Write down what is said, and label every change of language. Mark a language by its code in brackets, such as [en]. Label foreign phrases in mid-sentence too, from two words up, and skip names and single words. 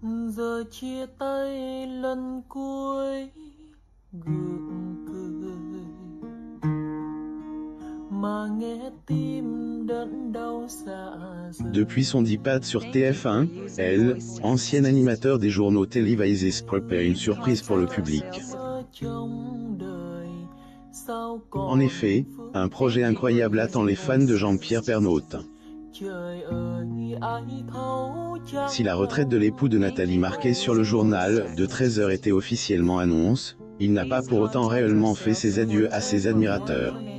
[vi] Giờ chia tay lần cuối gượng cười mà nghe tim đớn đau dạ dày. [fr] Depuis son départ sur TF1, elle, ancienne animateur des journaux télévisés, prépare une surprise pour le public. En effet, un projet incroyable attend les fans de Jean-Pierre Pernaut. Si la retraite de l'époux de Nathalie Marquet sur le journal de 13h était officiellement annoncée, il n'a pas pour autant réellement fait ses adieux à ses admirateurs.